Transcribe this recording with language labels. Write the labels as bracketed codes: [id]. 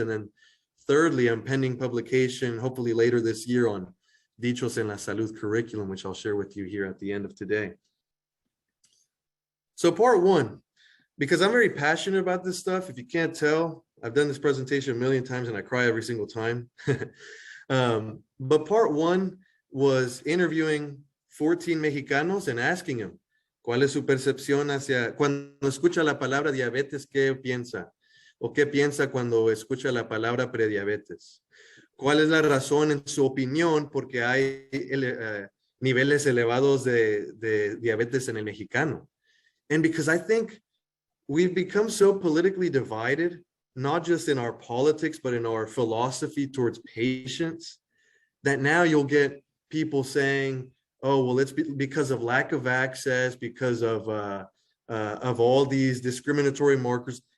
[en] And then thirdly, I'm pending publication, hopefully later this year, on Dichos en la Salud curriculum, which I'll share with you here at the end of today. So part 1, because I'm very passionate about this stuff. If you can't tell, I've done this presentation a million times and I cry every single time. But part 1 was interviewing 14 Mexicanos and asking them, [es] ¿cuál es su percepción hacia, cuando escucha la palabra diabetes, qué piensa? ¿O qué piensa cuando escucha la palabra prediabetes? ¿Cuál es la razón en su opinión porque hay niveles elevados de diabetes en el mexicano? [en] And because I think we've become so politically divided, not just in our politics, but in our philosophy towards patients, that now you'll get people saying, oh, well, it's because of lack of access, because of all these discriminatory markers.